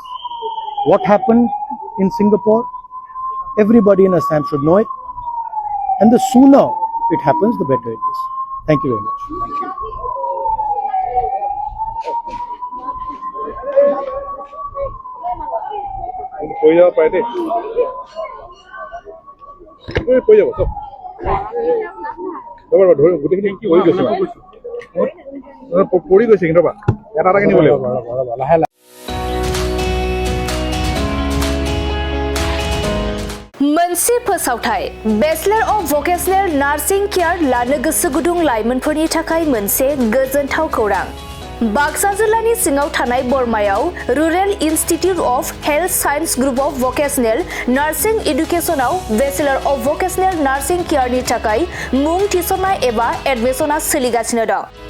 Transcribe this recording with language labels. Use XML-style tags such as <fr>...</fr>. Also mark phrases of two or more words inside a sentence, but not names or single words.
<en>What happened in Singapore? Everybody in Assam should know it. And the sooner it happens, the better it is. Thank you very much. Thank you.</en> <as>পৰি যাব পাৰে দেই পৰি যাব চব ৰ'বা ধৰি গোটেইখিনি পৰি গৈছে পৰি গৈছে কিন্তু ৰ'বা এটা এটাকে নিব লাগিব লাহে লাহে</as> <brx>मोनसे फोसावथाय</brx> <en>Bachelor of Vocational Nursing Care</en> <brx>लानो गोसो गुदुं लाइमोनफोरनि थाखाय मोनसे गोजोनथाव खौरां बाक्सा जिल्लानि सिङाव थानाय बरमायाव रुरेल इन्स्टिट्युट अफ हेल्थ साइन्स ग्रुप अफ भकेशनेल नार्सिं एडुकेशनाव बेचलर अफ भकेशनेल नार्सिं केयारनि थाखाय मुं थिसननाय एबा एडमिशना सोलिगासिनो दं</brx>